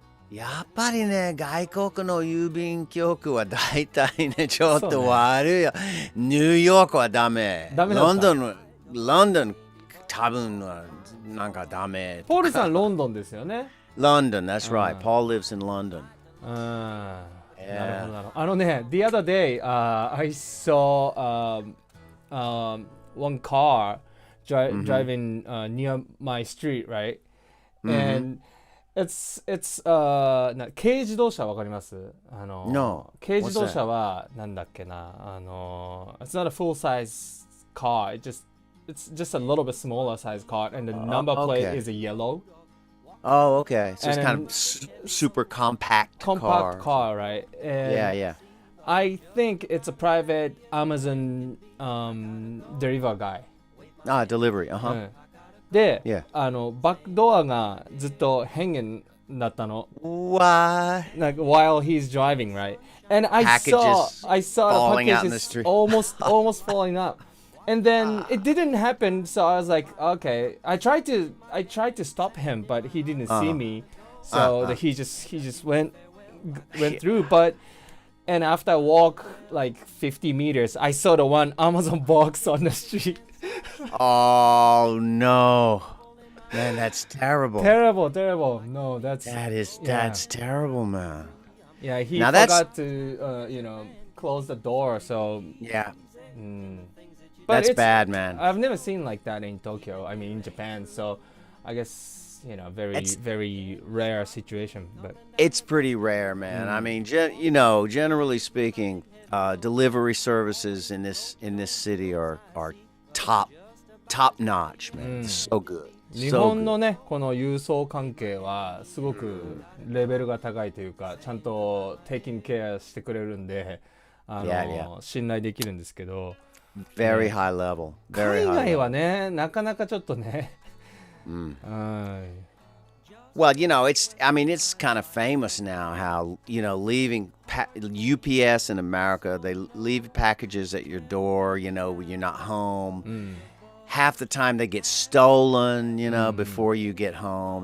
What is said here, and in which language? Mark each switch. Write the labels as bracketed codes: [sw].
[ja] やっぱりね、外国の郵便局は大体ね、ちょっと悪いよ。ニューヨークはダメ。ダメだった。ロンドン多分はなんかダメ。ポールさんロンドンですよね。 [en] London, that's right. Paul lives in London. [ja] なるほどなるほど。あのね、 [en] the other day, I saw one car driving near my street, right? And it's [ja] 軽自動車わかります？ [en] No. [ja] 軽自動車はなんだっけな、 [en] it's not a full size car. It's just a little bit smaller size car, and the number plate is a yellow. Oh, okay. So it's kind of super compact car, right? And yeah. I think it's a private Amazon deliver guy. Delivery. [ja] で、バックドアがずっと [en] hanging [ja] だったの。 [en] Why? Like while he's driving, right? And I saw falling the out in the packages street. almost falling up. And then it didn't happen, so I was like, okay. I tried to stop him, but he didn't see me, so he just went through. But and after I walk like 50 meters, I saw the one Amazon box on the street. Oh no, man, that's terrible. Terrible. No, that's terrible, man. Yeah, he forgot to close the door, so yeah. But that's bad, man. I've never seen like that in Tokyo. I mean, in Japan. So, I guess very rare situation. But it's pretty rare, man. I mean, generally speaking, delivery services in this city are top notch, man. So good. [ja] 日本のね、この郵送関係はすごくレベルが高いというか、ちゃんと [en] taking care [ja] してくれるんで、信頼できるんですけど。 [en] Very high level. [ja] 海外はね、なかなかちょっとね。 [en] Well, it's kind of famous now how, leaving UPS in America, they leave packages at your door, when you're not home. Half the time they get stolen, before you get home.